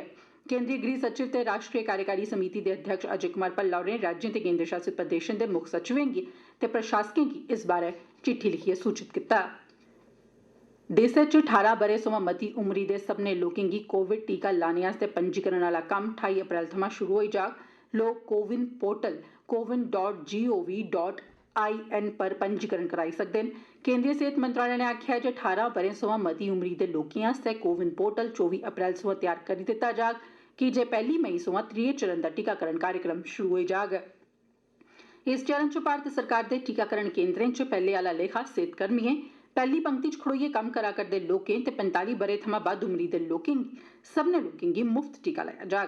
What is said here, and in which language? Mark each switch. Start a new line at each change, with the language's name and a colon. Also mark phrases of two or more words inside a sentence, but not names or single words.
Dogri: केंद्रीय गृह सचिव ते राष्ट्रीय कार्यकारी समिति दे अध्यक्ष अजय कुमार भल्ला होरें राज्यें ते केंद्र शासित प्रदेशें दे मुक्ख सचिवें गी ते प्रशासकें गी इस बारै चिट्ठी लिखियै सूचित कीता। देसै च 18 ब'रे सोयां मती उमरी दे सब्भनें लोकें गी कोविड टीका लाने आस्तै पंजीकरण आह्ला कम्म 28 अप्रैल थमां शुरू होई जाग। लोक कोविन पोर्टल cowin.gov.in पर पंजीकरण कराई सकदे न। केंद्रीय सेहत मंत्रालय ने आखेआ जे 18 ब'रें सोयां मती उमरी दे लोकें आस्तै कोविन पोर्टल 24 अप्रैल सोयां तैयार करी दित्ता जाग, कीजे 1 मई सोयां त्रिये चरण दा टीकाकरण कार्यक्रम शुरू होई जाग। इस चरण च भारत सरकार दे टीकाकरण केंद्रें च पैह्ले आह्ला लेखा सेहतकर्मिएं, पैह्ली पंक्ति च खड़ोइयै कम्म करा करदे लोकें ते 45 ब'रे थमां बद्ध उमरी दे सब्भनें लोकें गी मुफ्त टीका लाया जाग।